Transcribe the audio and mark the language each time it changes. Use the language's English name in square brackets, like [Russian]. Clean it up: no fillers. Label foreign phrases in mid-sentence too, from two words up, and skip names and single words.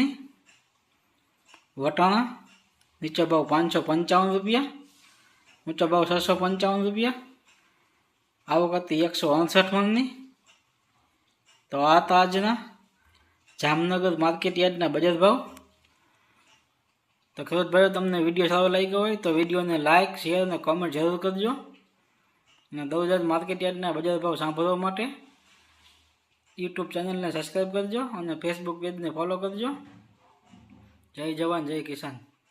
[Gujarati] વટાણા નીચો ભાવ 555 રૂપિયા, ઊંચો ભાવ 655 રૂપિયા। આવક હતી 159 મણની। તો આ તાજના જામનગર માર્કેટયાર્ડના બજાર ભાવ। તો ખેડૂત ભાઈઓ તમને વિડિયો સારો લાગ્યો હોય તો વિડિયો ને લાઇક શેર ને કમેન્ટ જરૂર કરજો। અને દૌલત માર્કેટયાર્ડના બજાર ભાવ સાંભળવા માટે યુટ્યુબ ચેનલને સબસ્ક્રાઈબ કરજો અને ફેસબુક પેજને ફોલો કરજો। જય જવાન જય કિસાન।